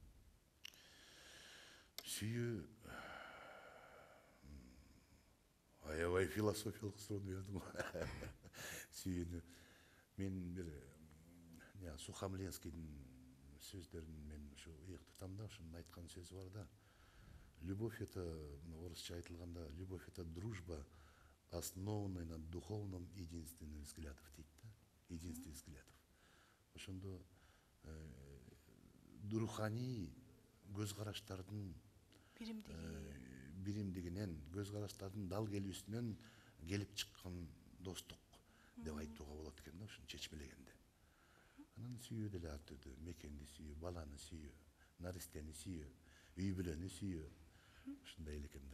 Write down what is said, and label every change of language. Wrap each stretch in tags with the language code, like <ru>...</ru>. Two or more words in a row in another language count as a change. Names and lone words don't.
<ky>Сүйүү аябай философиялык суроону бердим. Сүйүүнү мен бир Сухомлинскийдин сөздөрүн мен ушу ыйык тутам да, ошонун айткан сөзү бар да.</ky> <ru>Любовь это,</ru> <ky>орысча айтылганда,</ky> <ru>любовь это дружба, основанная на духовном единстве взглядов</ru> <ky>дейт да.</ky> <ru>Единстве взглядов.</ru> <ky>Ошондо руханий көз караштардын биримдигинен, көз караштардын дал келүүсүнөн келип чыккан достук деп айтууга болот экен да, ушуну чечмелегенде. Анан сүйүү деле ар түрдүү, мекенди сүйүү, баланы сүйүү, наристени сүйүү, үй бүлөнү сүйүү, ушундай эле экен да.</ky>